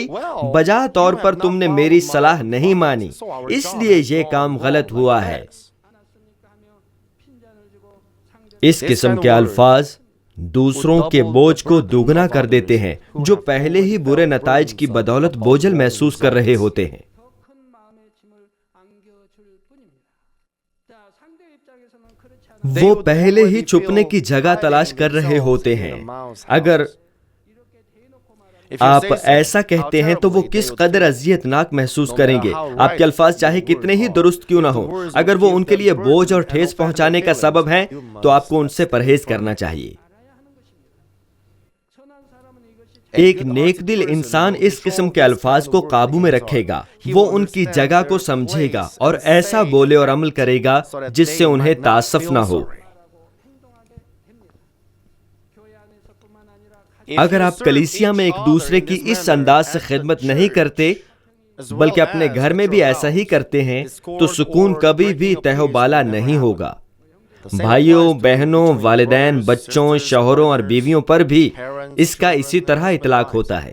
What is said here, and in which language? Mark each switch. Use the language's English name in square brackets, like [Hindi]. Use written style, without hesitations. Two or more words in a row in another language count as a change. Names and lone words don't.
[Urdu] بجا طور پر تم نے میری صلاح نہیں مانی، اس لیے یہ کام غلط ہوا ہے۔ اس قسم کے الفاظ دوسروں کے بوجھ کو دوگنا کر دیتے ہیں جو پہلے ہی برے نتائج کی بدولت بوجھل محسوس کر رہے ہوتے ہیں۔ [Korean] 더 큰 마음의 짐을 안겨줄 뿐입니다. 자, 상대 입장에서는 그렇지 않아 [Urdu] وہ پہلے ہی چھپنے کی جگہ تلاش کر رہے ہوتے ہیں۔ اگر آپ ایسا کہتے ہیں تو وہ کس قدر اذیت ناک محسوس کریں گے۔ آپ کے الفاظ چاہے کتنے ہی درست کیوں نہ ہو، اگر وہ ان کے لیے بوجھ اور ٹھیس پہنچانے کا سبب ہیں تو آپ کو ان سے پرہیز کرنا چاہیے۔ [Korean] 선한 사람은 이것이 [Urdu] ایک نیک دل انسان اس قسم کے الفاظ کو قابو میں رکھے گا، وہ ان کی جگہ کو سمجھے گا اور ایسا بولے اور عمل کرے گا جس سے انہیں تعصف نہ ہو۔ [Korean] 교회 안에서뿐만 아니라 [Urdu] اگر آپ کلیسیا میں ایک دوسرے کی اس انداز سے خدمت نہیں کرتے بلکہ اپنے گھر میں بھی ایسا ہی کرتے ہیں تو سکون کبھی بھی تہ و بالا نہیں ہوگا۔ بھائیوں، بہنوں، والدین، بچوں، شوہروں اور بیویوں پر بھی اس کا اسی طرح اطلاق ہوتا ہے۔